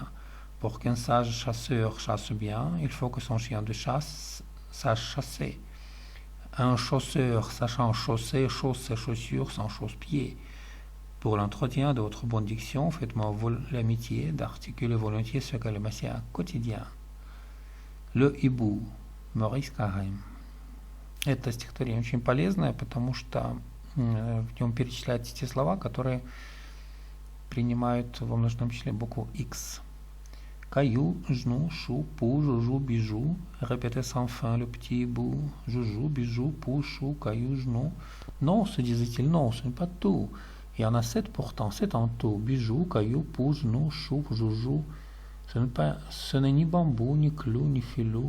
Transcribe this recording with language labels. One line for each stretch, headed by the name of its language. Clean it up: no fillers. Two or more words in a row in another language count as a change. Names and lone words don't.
French: Pour qu'un sage chasseur chasse bien, il faut que son chien de chasse sache chasser. Un chausseur sachant chausser chausse ses chaussures sans chausse-pied. Pour l'entretien de votre bonne diction, faites-moi l'amitié d'articuler volontiers ce que le messien quotidien. Le hibou. Maurice Carême.
Russian: Это стихотворение очень полезное, потому что в нем перечисляются те слова, которые принимают во множественном числе букву X.
French: Caillou, genou, chou, pou, joujou, bijou. Répétez sans fin le petit bout. Joujou, bijou, pou, chou, caillou, genou. Non, se disait-il, non, ce n'est pas tout. Il y en a 7 pourtant, 7 en tout. Bijou, caillou, pou, genou, chou, joujou. Ce n'est ni bambou, ni clou, ni filou.